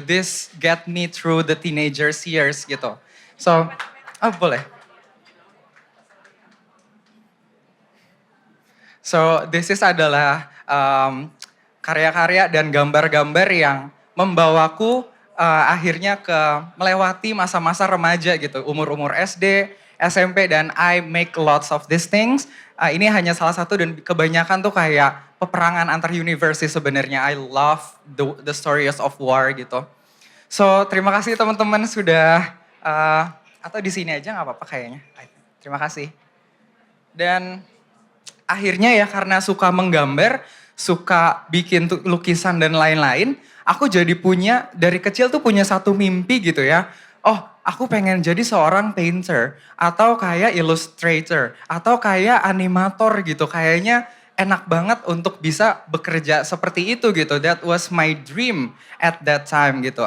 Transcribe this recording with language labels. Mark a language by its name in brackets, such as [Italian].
[English] This get me through the teenagers years [Indonesian] gitu. [English] So, [Indonesian] boleh. [English] So, this is [Indonesian] adalah karya-karya dan gambar-gambar yang membawaku akhirnya ke melewati masa-masa remaja gitu. Umur-umur SD, SMP, dan [English] I make lots of these things. [Indonesian] Ini hanya salah satu dan kebanyakan tuh kayak peperangan antar universe sebenarnya. [English] I love the stories of war [Indonesian] gitu. So, terima kasih teman-teman sudah atau di sini aja nggak apa-apa kayaknya. Terima kasih. Dan akhirnya ya karena suka menggambar, suka bikin lukisan dan lain-lain, aku jadi dari kecil tuh punya satu mimpi gitu ya. Oh, aku pengen jadi seorang painter atau kayak illustrator atau kayak animator gitu. Kayaknya enak banget untuk bisa bekerja seperti itu gitu. [English] That was my dream at that time [Indonesian] gitu.